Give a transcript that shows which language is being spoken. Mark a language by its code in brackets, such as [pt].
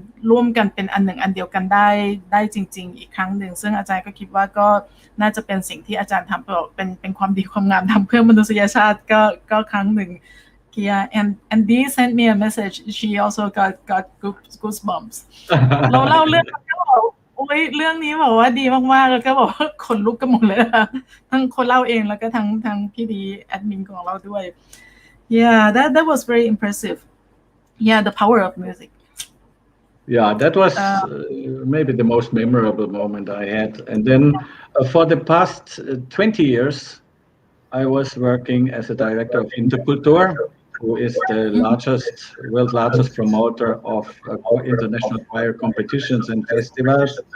[th] ร่วมกันเป็นอันหนึ่งอันเดียวกันได้จริงๆอีกครั้งหนึ่งซึ่งอาจารย์ก็คิดว่าก็น่าจะเป็นสิ่งที่อาจารย์ทำเป็นความดีความงามทำเพื่อมนุษยชาติก็ครั้งหนึ่ง [en] Yeah, and Dee sent me a message. She also got goosebumps. [th] เราเล่าเรื่องก็บอกโอ้ยเรื่องนี้บอกว่าดีมากๆแล้วก็บอกว่าขนลุกกันหมดเลยค่ะทั้งคนเล่าเองแล้วก็ทั้งพี่ดีแอดมินของเราด้วย [en] Yeah, that was very impressive. Yeah, the power of music. Yeah, that was maybe the most memorable moment I had. And then for the past 20 years, I was working as a director of Interculture, who is the world's largest promoter of international choir competitions and festivals.